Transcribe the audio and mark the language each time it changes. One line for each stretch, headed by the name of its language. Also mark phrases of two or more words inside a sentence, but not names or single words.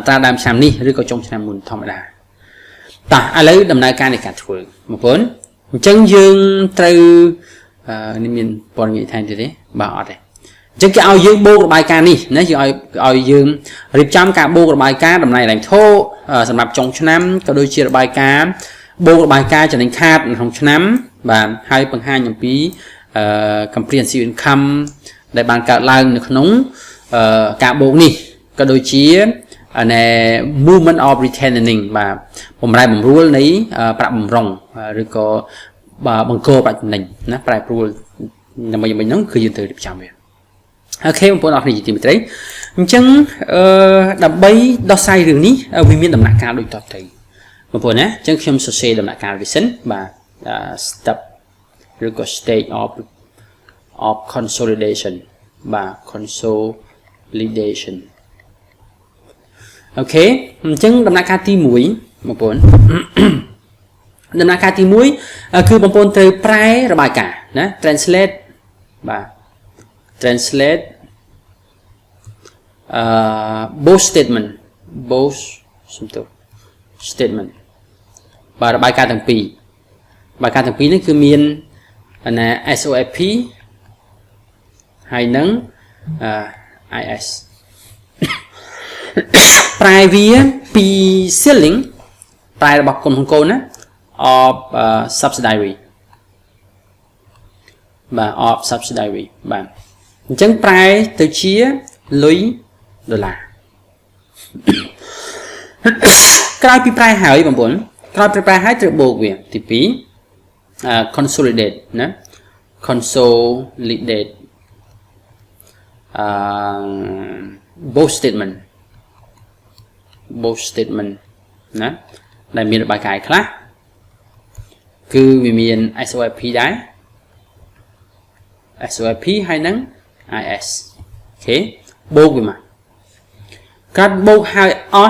Khmer: ត្រាដើមឆ្នាំនេះឬក៏ចុងឆ្នាំមុនធម្មតាតោះឥឡូវដំណើរការនៃការធ្វើបងប្អូនអញ្ចឹងយើងត្រូវនេះមានព័ត៌មានថែមទៀតទេបាទអត់ទេអញ្ចឹងគេឲ្យយើងបូករបាយការណ៍នេះណាយើងឲ្យយើងរៀបចំការបូករបាយការណ៍តម្លៃហិរញ្ញវត្ថុសម្រាប់ចុងឆ្នាំក៏ដូចជារបាយការណ៍បូករបាយការណ៍ចំណេញខាតក្នុងឆ្នាំបាទហើយបង្ហាញអំពី
English: comprehensive income
Khmer: ដែលបានកើតឡើងនៅក្នុងការបូកនេះក៏ដូចជា
English: movement of retaining
Khmer: បាទបំរែបំរួលនៃប្រាក់បំរុងឬក៏បង្កប្រាក់ចំណេញណាប្រែប្រួលដើម្បីហ្នឹងគឺយើងត្រូវរៀបចំវាអូខេបងប្អូនអរគុណជាទីមេត្រីអញ្ចឹងដើម្បីដោះស្រាយរឿងនេះវាមានដំណាក់កាលដូចតទៅបងប្អូនណាអញ្ចឹងខ្ញុំសរសេរដំណាក់កាលវាសិនបាទ step ឬក៏
English: stage of consolidation
Khmer: បាទ consolidation អូខេអញ្ចឹងដំណាក់កាលទី1បងប្អូនដំណាក់កាលទី1គឺបងប្អូនត្រូវប្រែរបាយការណ៍ណា translate បាទ
English: translate both statement
Khmer: បាទរបាយការណ៍ទាំងពីរនេះគឺមានណា SOFP ហើយនឹង IS ប្រែវាពី ceiling ប្រែរបស់ក្រុមហ៊ុនកូនណា
English: of subsidiary
Khmer: បាទ
English: of subsidiary
Khmer: បាទអញ្ចឹងប្រែទៅជាលុយដុល្លារ ក្រោយពីប្រែហើយបងប្អូនក្រោយពីប្រែហើយត្រូវបូកវាទី2 consolidate ណា consolidate
English: both statement
Khmer: ណាដែលមានរបាយការណ៍ខ្លះគឺវាមាន SOFP ដែរ SOFP ហើយនឹង IS អូខេបូកវាមកកាត់បូកហើយអស់